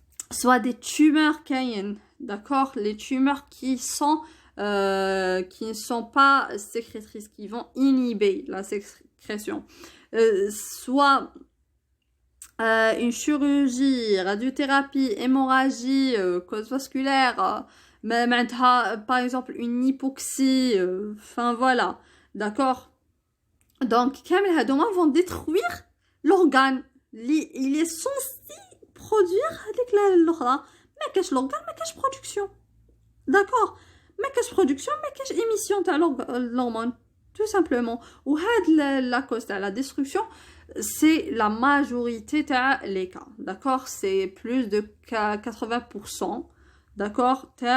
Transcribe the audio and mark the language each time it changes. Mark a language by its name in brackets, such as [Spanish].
[French] soit des tumeurs caïennes, d'accord, les tumeurs qui ne sont pas sécrétrices, qui vont inhiber la sécrétion, soit une chirurgie, radiothérapie, hémorragie, cause vasculaire, par exemple une hypoxie, enfin voilà, d'accord. Donc, [Arabic] كامل هادوما [French] vont détruire l'organe. Il est censé produire [Arabic] هذيك الأخرى. ما كاش l'organe, ما كاش [French] production, d'accord. [Arabic] ما كاش production, ما كاش émission تاع [French] l'hormone, tout simplement. [Arabic] وهاد [French] la cause [Arabic] تاع [French] la destruction, c'est la majorité des cas, d'accord, c'est plus de 80%, d'accord.